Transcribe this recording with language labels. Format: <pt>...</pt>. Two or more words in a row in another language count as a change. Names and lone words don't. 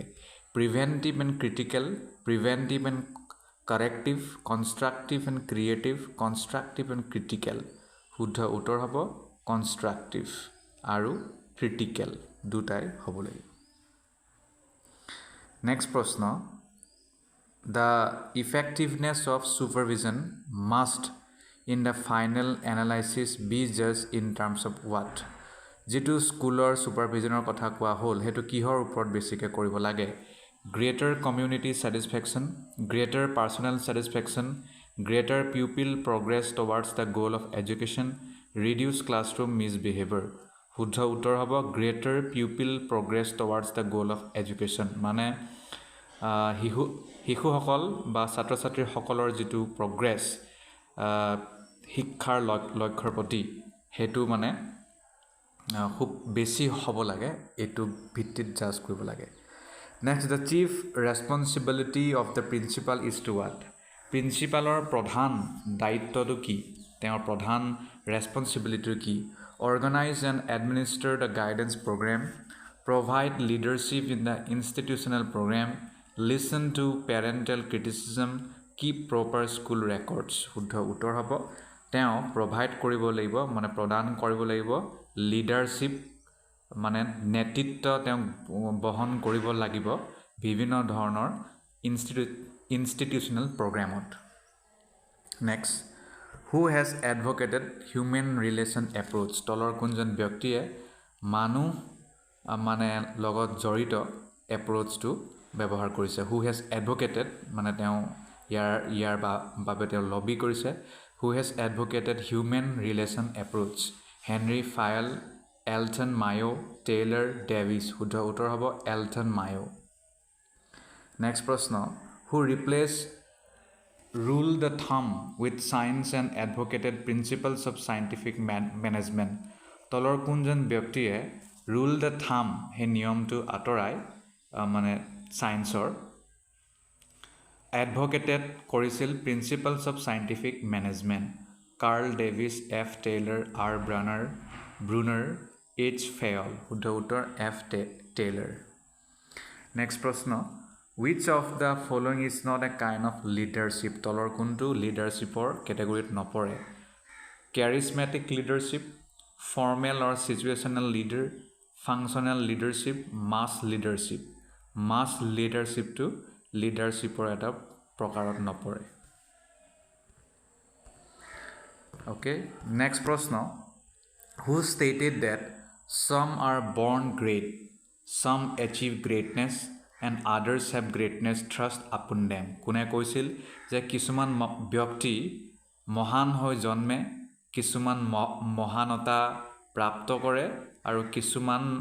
<en>preventive and critical, preventive and corrective, constructive and creative, constructive and critical.</en> <as>শুদ্ধ উত্তৰ হ'ব কনষ্ট্ৰাক্টিভ আৰু ক্ৰিটিকেল দুটাই হ'ব লাগিব. নেক্সট প্ৰশ্ন,</as> <en>The effectiveness of supervision must in the final analysis be judged in terms of what?</en> <as>যেটো স্কুলৰ সুপাৰভিজনৰ কথা কোৱা হ'ল হেতু কিহৰ ওপৰত বেছিকৈ কৰিব লাগে</as> <en>greater community satisfaction greater personal satisfaction greater pupil progress towards the goal of education reduce classroom misbehavior</en> <as>শুদ্ধ উত্তৰ হ'ব</as> <en>greater pupil progress towards the goal of education মানে</en> <as>শিশুসকল বা ছাত্ৰ ছাত্ৰীসকলৰ যেটো প্ৰগ্ৰেছ শিক্ষাৰ লক্ষ্যৰ প্ৰতি হেতু মানে খুব বেছি হ'ব লাগে এটো ভিত্তিত জাজ কৰিব লাগে নেক্সট</as> <en>the chief responsibility of the principal is to what</en> <as>প্ৰিন্সিপালৰ প্ৰধান দায়িত্বটো কি তেওঁৰ প্ৰধান ৰেসপন্সিবিলিটি কি</as> <en>organize and administer the guidance program provide leadership in the institutional program listen to parental criticism keep proper school records</en> <as>শুদ্ধ উত্তৰ হ'ব তেওঁ provide কৰিব লাগিব মানে প্ৰদান কৰিব লাগিব leadership মানে নেতৃত্ব তেওঁ বহন কৰিব লাগিব বিভিন্ন ধৰণৰ institutional programত</as> <en>next who has advocated human relation approach</en> <as>তলৰ কোনজন ব্যক্তিয়ে মানুহ মানে লগত জড়িত এপ্ৰোচটো ব্যৱহাৰ কৰিছে</as> <en>who has advocated</en> <as>মানে তেওঁ ইয়াৰ বাবে তেওঁ লবি কৰিছে</as> <en>who has advocated human relation approach Henry Fayol Elton Mayo Taylor Davis</en> <as>শুদ্ধ উত্তৰ হ'ব Elton Mayo</as> <en>next প্ৰশ্ন who replaced rule the thumb with science and advocated principles of scientific management</en> <as>তলৰ কোনজন ব্যক্তিয়ে</as> <en>rule the thumb</en> <as>হে নিয়মটো আতৰাই মানে সায়েন্সৰ</as> <en>advocated কৰিছিল principles of scientific management Carl Davis F Taylor R Brunner H Fayol</en> <as>শুদ্ধ উত্তৰ</as> <en>F Taylor next প্ৰশ্ন which of the following is not a kind of leadership</en> <as>তলৰ কোনটো leadershipৰ ক্যাটাগৰীত নপৰে</as> <en>charismatic leadership formal or situational leader functional leadership mass leadership to leadershipৰ</en> <as>এটা প্ৰকাৰত নপৰে</as> <en>okay next প্ৰশ্ন who stated that some are born great some achieve greatness and others have greatness thrust upon them</en> <as>কোনে কৈছিল যে কিছুমান ব্যক্তি মহান হৈ জন্মে কিছুমান মহানতা প্ৰাপ্ত কৰে আৰু কিছুমান</as>